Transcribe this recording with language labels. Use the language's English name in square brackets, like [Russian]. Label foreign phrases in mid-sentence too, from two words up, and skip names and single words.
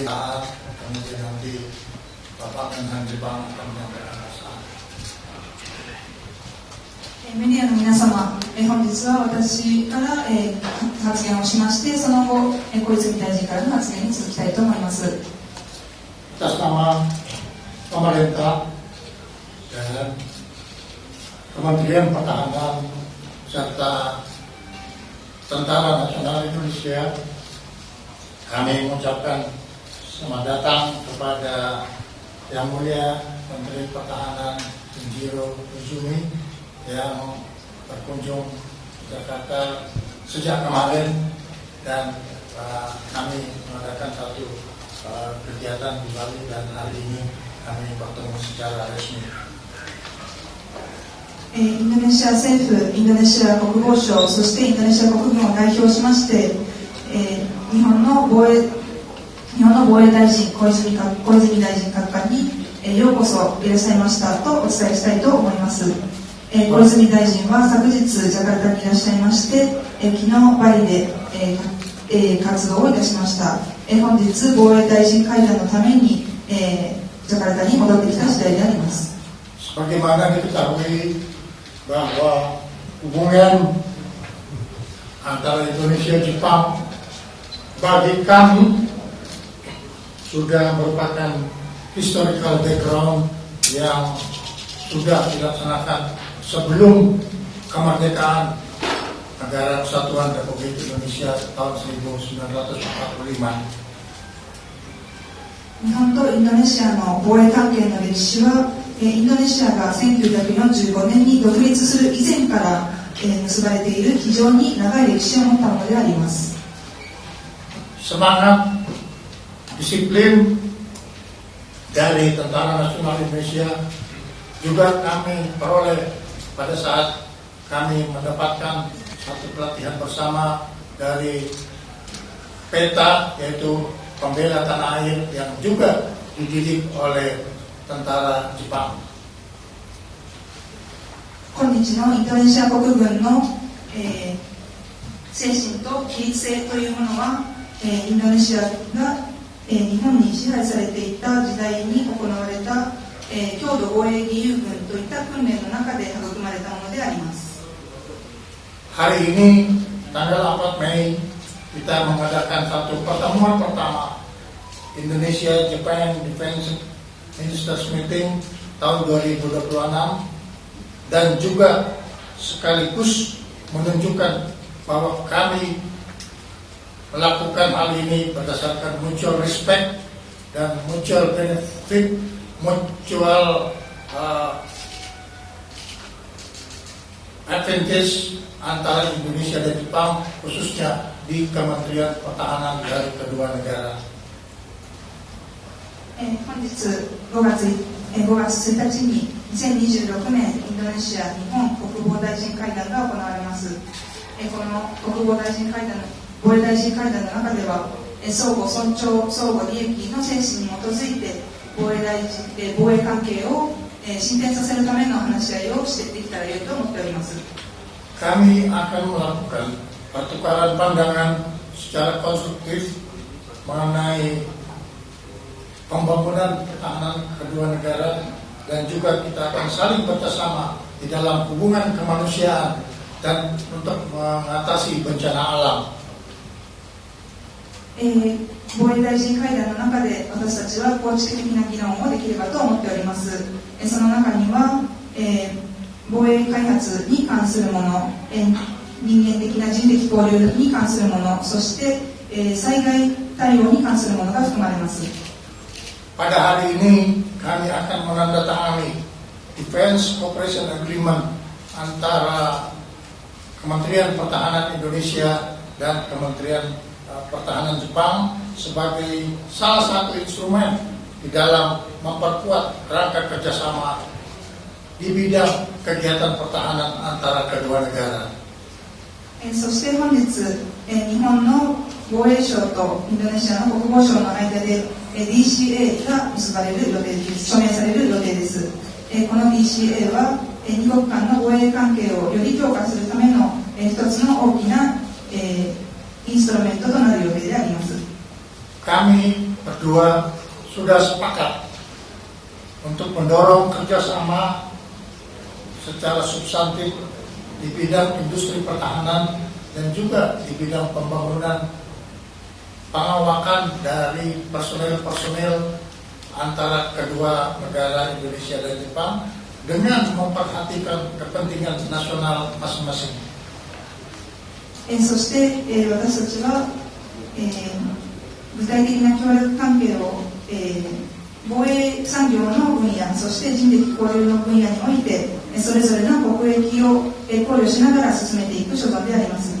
[Indonesian] saat kemudian nanti Bapak Menhan Jepang akan menyampaikan pesan. [Japanese] メディアの皆様、本日は私から、発言をしまして、その後、小泉大臣からの発言に続きたいと思います。 [Indonesian] Atas nama pemerintah dan Kementerian Pertahanan serta Tentara Nasional Indonesia, kami mengucapkan selamat datang kepada Yang Mulia Menteri Pertahanan Kenjiro Uzumi yang berkunjung ke Jakarta sejak kemarin, dan kami mengadakan satu kegiatan di Bali, dan hari ini kami bertemu secara resmi. [Japanese] インドネシア政府、インドネシア国防省、そしてインドネシア国軍を代表しまして、日本の防衛大臣小泉大臣閣下に、ようこそいらっしゃいましたとお伝えしたいと思います。小泉大臣は昨日ジャカルタにいらっしゃいまして、昨日バリで、活動をいたしました。本日防衛大臣会談のために、ジャカルタに戻ってきた次第であります。 [Indonesian] Sebagaimana diketahui bahwa hubungan antara Indonesia dan Jepang bagi kami sudah merupakan [English] historical background [Indonesian] yang sudah dilaksanakan sebelum kemerdekaan Negara Kesatuan Republik Indonesia tahun 1945. [Japanese] 日本とインドネシアの防衛関係の歴史は、インドネシアが1945年に独立する以前から、結ばれている非常に長い歴史を持ったものであります。 [Indonesian] Semangat, disiplin dari Tentara Nasional Indonesia juga kami peroleh pada saat kami mendapatkan satu pelatihan bersama dari PETA, yaitu Pembela Tanah Air, yang juga dididik oleh tentara Jepang. [Japanese] 今日のインドネシア国軍の、精神と規律性というものは、インドネシアが、日本に支配されていた時代に行われた、郷土防衛義勇軍といった訓練の中で育まれたものであります。 [Indonesian] Hari ini tanggal 4 Mei kita mengadakan satu pertemuan pertama Indonesia Japan Defense Ministers Meeting tahun 2026, dan juga sekaligus menunjukkan bahwa kami melakukan hal ini berdasarkan [English] mutual respect [Indonesian] dan [English] mutual benefit, [Indonesian] mutual advantage antara Indonesia dan Jepang, khususnya di Kementerian Pertahanan dari kedua negara. [Japanese] 本日5月1日に2026年インドネシア日本国防大臣会談が行われます。この国防大臣会談、防衛大臣会談の中では、相互尊重、相互利益の精神に基づいて防衛関係を進展させるための話し合いをしていけたら良いと思っております。 [Indonesian] Kami akan melakukan pertukaran pandangan secara konstruktif mengenai pembangunan pertahanan kedua negara, dan juga kita akan saling bekerjasama di dalam hubungan kemanusiaan dan untuk mengatasi bencana alam. [Japanese] 防衛大臣会談の中で私たちは構築的な議論をできればと思っております。その中には、防衛開発に関するもの、人間的な人的交流に関するもの、そして、災害対応に関するものが含まれます。 [Indonesian] Pada hari ini kami akan menandatangani [English] Defense Cooperation Agreement [Indonesian] antara Kementerian Pertahanan Indonesia dan Kementerian Pertahanan Jepang sebagai salah satu instrumen di dalam memperkuat rangka kerjasama di bidang kegiatan pertahanan antara kedua negara. [Japanese] そして本日、日本の防衛省とインドネシアの国防省の間で、DCA が結ばれる予定です。署名される予定です。この DCA は、二国間の防衛関係をより強化するための、一つの大きな、インストルメントとなる予定であります。 [Indonesian] Kami berdua sudah sepakat untuk mendorong kerjasama secara substantif di bidang industri pertahanan dan juga di bidang pembangunan pengawakan dari personel-personel antara kedua negara Indonesia dan Jepang dengan memperhatikan kepentingan nasional masing-masing. [Japanese] そして、私たちは、具体的な協力関係を、防衛産業の分野、そして人的交流の分野において、それぞれの国益を考慮しながら進めていく所存であります。